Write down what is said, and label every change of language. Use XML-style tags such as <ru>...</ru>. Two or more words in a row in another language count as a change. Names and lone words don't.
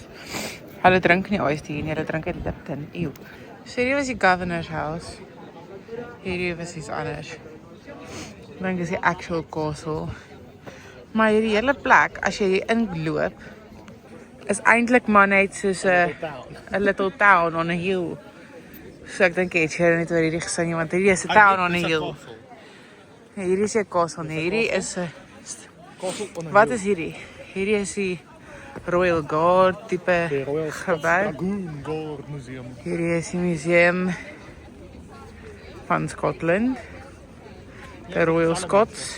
<af>Hulle drink nie iced hier nie, hulle drink dit Lipton. Ew. So hierdie was die Governor's House. Hierdie was iets anders. Ek dink dis die</af> <en>actual castle.</en> <af>Maar hierdie hele plek, as jy hier inloop, is eintlik maar net soos 'n</af> <en>little town on a hill.</en> <af>So ek dink jy het net oor hierdie gesing, want hierdie is 'n</af> <en>town on a hill.</en> <af>Hierdie is 'n castle, nee, hierdie is 'n wat is hierdie? Hierdie is die Royal Guard tipe gebou. Dragoon Guard Museum. Hierdie is die museum van Scotland. De Royal Scots.</af>